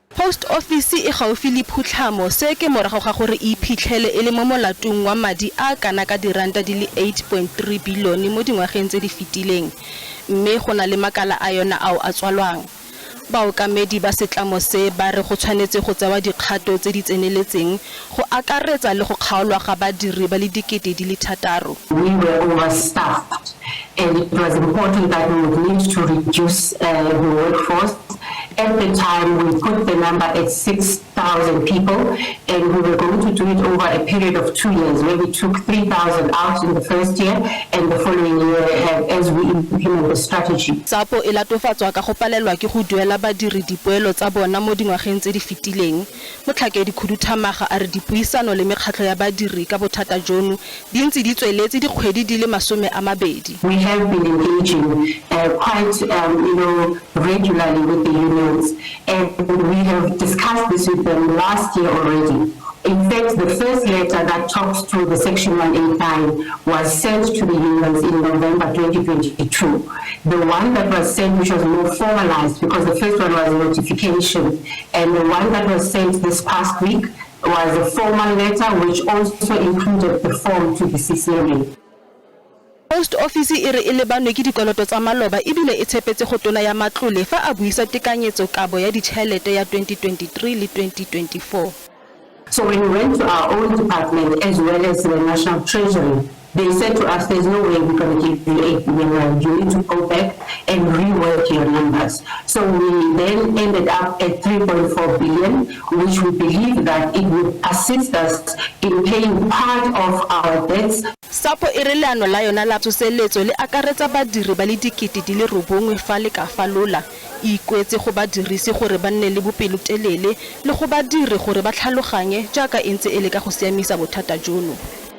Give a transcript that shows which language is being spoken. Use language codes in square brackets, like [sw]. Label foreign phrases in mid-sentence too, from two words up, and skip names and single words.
[tn] Post office e gaufi le phutlhamo se ke morago ga gore e iphitlhele e le mo molatong wa madi a kana ka diranta di le 8.3 bilione mo dingwageng tse di fetileng mme go na le makala a yona ao a tswalwang. Baokamedi ba setlamo se ba re go tshwanetse go tsewa dikgato tse di tseneletseng go akaretsa le go kgaolwa ga badiri ba le dikete di le 6. [en] We were overstaffed and it was important that we would need to reduce the workforce. At the time, we put the number at 6,000 people, and we were going to do it over a period of 2 years, where we took 3,000 out in the first year, and the following year, as we implement the strategy. [tn] Sapo e latofatswa ka go palelwa ke go duela badiri dipoelo tsa bona mo dingwageng tse di fetileng. Motlhakedi Khuduthamaga a re dipuisano le mekgatlho ya badiri ka bothata jono di ntse di tsweletse dikgwedi di le 20. [en] We have been engaging quite regularly with the unions, and we have discussed this with them last year already. In fact, the first letter that talks to the Section 189 was sent to the unions in November 2022. The one that was sent, which was more formalized, because the first one was a notification, and the one that was sent this past week was a formal letter, which also included the form to the CCMA. [tn] Post office e re e lebanwe ke dikoloto tsa maloba ebile e tshepetse go tona ya matlole fa a buisa tekanyetso kabo ya ditšhelete ya 2023 le 2024. [en] So when we went to our own department as well as the National Treasury, they said to us, there's no way we're going to give you 8 billion. You need to go back and rework your numbers. So we then ended up at 3.4 billion, which we believe that it would assist us in paying part of our debts. [tn] Sapo e re leano la yona la tsoseletso le akaretsa badiri ba le dikete di le 9 fa le ka falola e ikwetse go badirisi gore ba nne le bopelotelele le go badiri gore ba tlhaloganye jaaka e ntse e le ka go siamisa bothata jono.